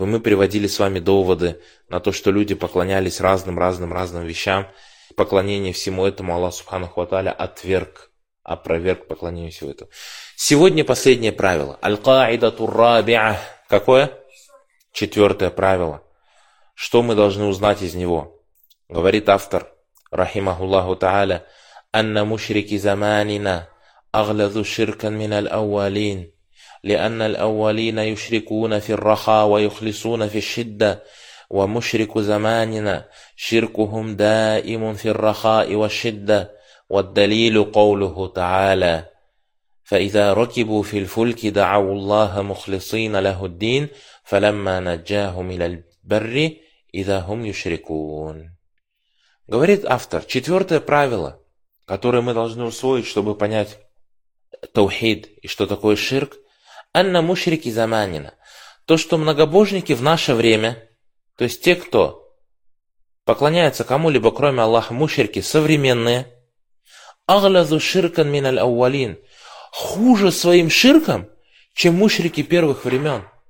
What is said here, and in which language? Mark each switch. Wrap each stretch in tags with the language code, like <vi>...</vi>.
<ru>И мы приводили с вами доводы на то, что люди поклонялись разным вещам. Поклонение всему этому Аллах Субханаху ва Тааля отверг, опроверг поклонение всему этому. Сегодня последнее правило.</ru> <ar>Аль-Каидату Рабиа.</ar> <ru>Какое? Четвертое правило. Что мы должны узнать из него? Говорит автор, рахимахуллаху тааля,</ru> <ar>أن مشرك زماننا أغلظ شركا من الأولين لأن الأولين يشركون في الرخاء ويخلصون في الشدة ومشرك زماننا شركهم دائم في الرخاء والشدة والدليل قوله تعالى فإذا ركبوا في الفلك دعوا الله مخلصين له الدين فلما نجاهم إلى البر إذا هم يشركون</ar> <ru>говорит автор, четвертое правило, которые мы должны усвоить, чтобы понять таухид и что такое ширк,</ru> <ar>анна мушрики заманина.</ar> <ru>То, что многобожники в наше время, то есть те, кто поклоняется кому-либо, кроме Аллаха, мушрики современные,</ru> <ar>агладу ширкан мин аль-ауалин,</ar> <ru>хуже своим ширком, чем мушрики первых времен.</ru>